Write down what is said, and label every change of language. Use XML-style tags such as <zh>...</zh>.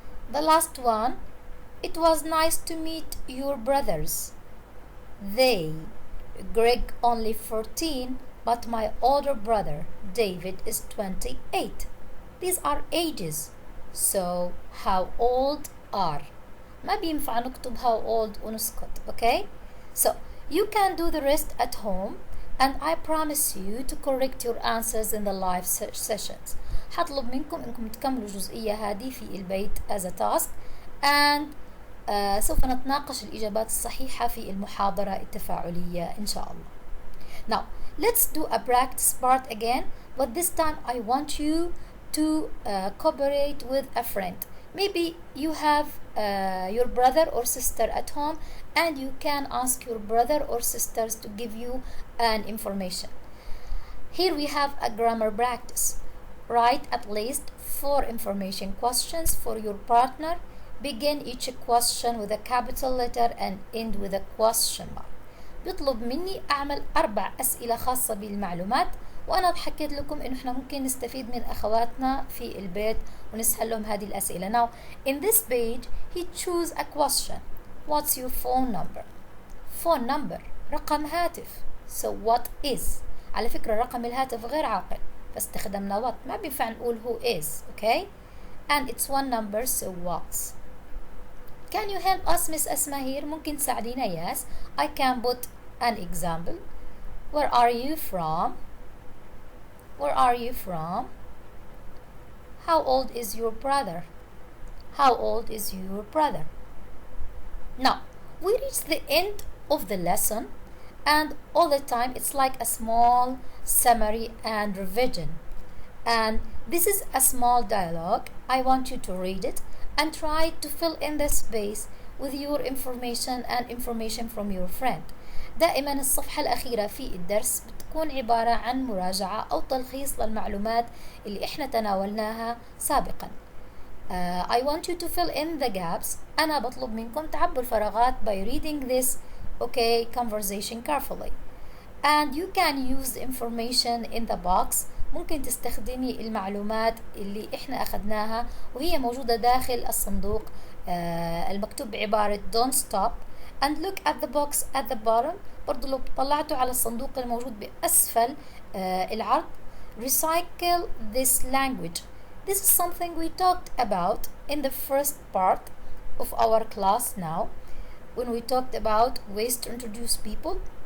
<en>The last one, it was nice to meet your brothers. They, Greg only 14, but my older brother, David, is 28. These are ages. So how old are?</en> <ar>ما بينفع نكتب</ar> <en>how old</en> <ar>ونسكت.</ar> <en>Okay? So you can do the rest at home, and I promise you to correct your answers in the live sessions.</en> <ar>حطلب منكم انكم تكملوا الجزئية هذه في البيت</ar> <en>as a task,</en> <ar>and سوف نتناقش الإجابات الصحيحة في المحاضرة التفاعلية إن شاء الله.</ar> <en>Now let's do a practice part again, but this time I want you to cooperate with a friend. Maybe you have your brother or sister at home, and you can ask your brother or sisters to give you an information. Here we have a grammar practice. Write at least 4 information questions for your partner. Begin each question with a capital letter and end with a question mark.</en> <ar>بيطلب مني أعمل 4 أسئلة خاصة بالمعلومات، وأنا حكيت لكم إنه إحنا ممكن نستفيد من أخواتنا في البيت ونسهل لهم هذه الأسئلة.</ar> <en>Now, in this page, he choose a question. What's your phone number? Phone number.</en> <ar>رقم هاتف.</ar> <en>So what is?</en> <ar>على فكرة رقم الهاتف غير عاقل، فاستخدمنا what. ما بينفع نقول</ar> <en>who is. Okay? And it's one number, so what's? Can you help us, Miss Asma here?</en> <ar>ممكن تساعدينا?</ar> <en>Yes. I can put an example. Where are you from? Where are you from? How old is your brother? How old is your brother? Now, we reached the end of the lesson, and all the time it's like a small summary and revision. And this is a small dialogue. I want you to read it and try to fill in the space with your information and information from your friend.</en> <ar>دائما الصفحة الأخيرة في الدرس بتكون عبارة عن مراجعة أو تلخيص للمعلومات اللي إحنا تناولناها سابقا.</ar> <en>I want you to fill in the gaps.</en> <ar>أنا بطلب منكم تعبوا الفراغات</ar> <en>by reading this conversation carefully. And you can use the information in the box.</en> <ar>ممكن تستخدمي المعلومات اللي إحنا أخذناها وهي موجودة داخل الصندوق المكتوب بعبارة</ar> <en>don't stop. And look at the box at the bottom.</en> <ar>برضو لو طلعتوا على الصندوق الموجود بأسفل العرض.</ar> <en>Recycle this language. This is something we talked about in the first part of our class now, when we talked about ways to introduce people.</en>